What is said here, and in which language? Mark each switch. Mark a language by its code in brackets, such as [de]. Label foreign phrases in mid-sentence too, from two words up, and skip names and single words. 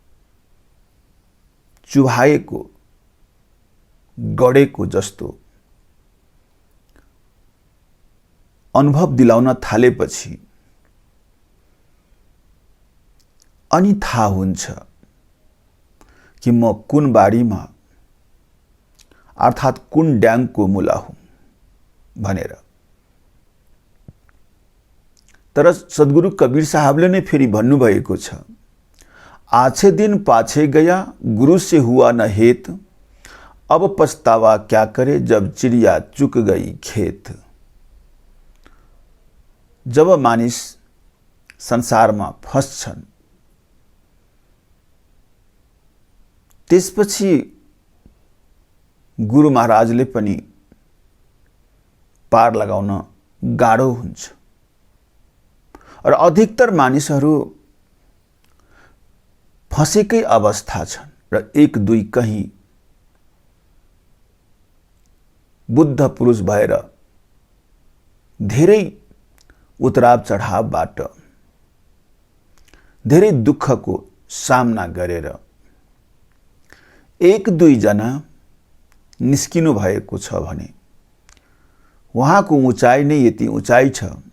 [ne] चुहाएको गडेको जस्तो अनुभव दिलाउन थालेपछि अनि थाहा हुन्छ कि म कुन बारीमा अर्थात कुन ड्याङको मुला हुँ भनेर। तर सद्गुरु कबीर साहबले ने फेरि भन्नुभएको छ, [hi] आछे दिन पाछे गया गुरु से हुआ न हेत, अब पछतावा क्या करे जब चिड़िया चुक गई खेत। [ne] जब मानिस संसारमा फस्छन् त्यसपछि गुरु महाराजले पनि पार लगाउन गाह्रो हुन्छ र अधिकतर मानिसहरू फसेकै अवस्था छन् र एक दुई कहीं बुद्ध पुरुष भएर धेरै उतराव चढावबाट धेरै दुःखको सामना गरेर एक दुई जना निस्किनु भएको छ भने वहाँको उचाइ नै यति उचाइ छ